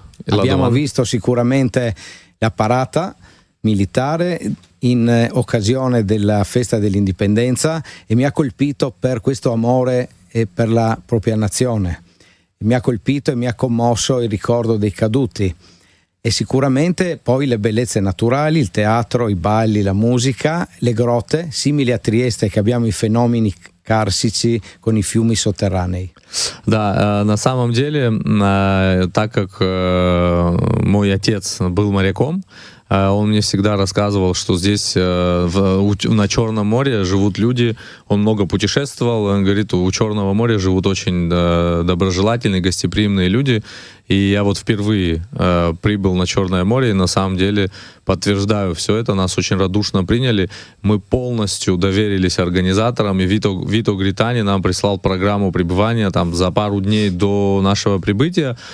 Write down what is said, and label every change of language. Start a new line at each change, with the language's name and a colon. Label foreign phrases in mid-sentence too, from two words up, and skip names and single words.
Italian: Abbiamo visto sicuramente la parata militare in occasione della festa dell'indipendenza, e mi ha colpito per questo amore e per la propria nazione. Mi ha colpito e mi ha commosso il ricordo dei caduti, e sicuramente poi le bellezze naturali, il teatro, i balli, la musica, le grotte, simili a Trieste che abbiamo i fenomeni карсичи con i fiumi sotterranei.
Russian: Да, на самом деле, так как мой отец был моряком, он мне всегда рассказывал, что здесь на Черном море живут люди, он много путешествовал, он говорит, у Черного моря живут очень доброжелательные, гостеприимные люди, и я вот впервые прибыл на Черное море, и на самом деле подтверждаю все это, нас очень радушно приняли, мы полностью доверились организаторам, и Вито Гритани нам прислал программу пребывания там за пару дней до нашего прибытия,